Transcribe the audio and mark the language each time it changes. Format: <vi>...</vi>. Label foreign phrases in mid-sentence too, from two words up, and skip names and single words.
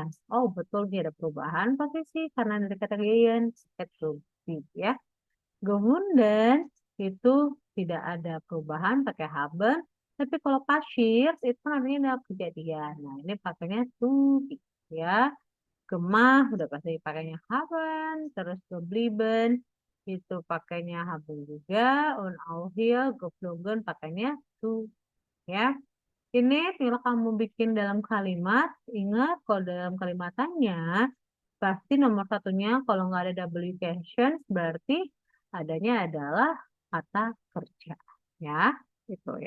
<id>Oh, betul dia ada perubahan posisi karena dari kata gehen, ya. Gefunden itu tidak ada perubahan pakai haben, tapi kalau pasir itu kan artinya ada kejadian. Nah, ini pakainya tuh ya. Gemah udah pasti pakainya haben, terus geblieben itu pakainya haben juga,</id> <de>und auch hier geflogen</de> <id>pakainya tuh ya. Ini kalau kamu bikin dalam kalimat, ingat kalau dalam kalimatannya pasti nomor satunya kalau nggak ada</id> <en>W questions</en> <id>berarti adanya adalah kata kerja ya itu ya.</id>